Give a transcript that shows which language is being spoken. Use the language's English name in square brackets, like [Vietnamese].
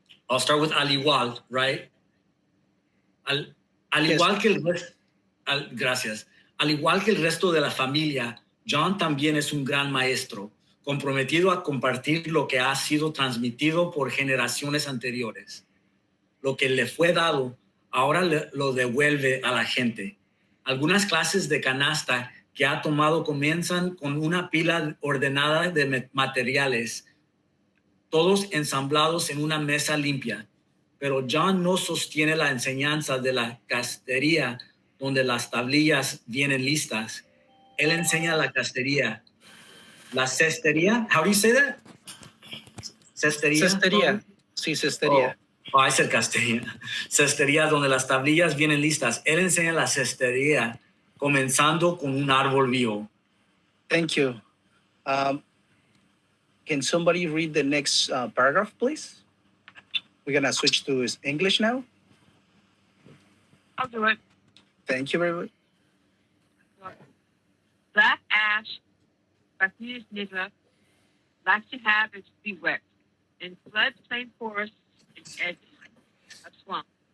[English] I'll start with [Spanish] al igual, [English] right? [Spanish] Al [English] Yes. [Spanish] igual que gracias. Al igual que el resto de la familia, John también es un gran maestro, comprometido a compartir lo que ha sido transmitido por generaciones anteriores. Lo que le fue dado, ahora lo devuelve a la gente. Algunas clases de canasta que ha tomado comienzan con una pila ordenada de materiales, todos ensamblados en una mesa limpia. Pero John no sostiene la enseñanza de la castería donde las tablillas vienen listas. Él enseña la castería. La cestería, [English] how do you say that? [Spanish] Cestería. Cestería. Sí, cestería. Oh, es el castería. Cestería donde las tablillas vienen listas. Él enseña la cestería comenzando con un árbol vivo. [English] Thank you. Can somebody read the next paragraph, please? We're gonna switch to English now. I'll do it. Thank you very much. Black ash, Bacchus nigra, likes to have its feet wet in floodplain forests and edges of swamps.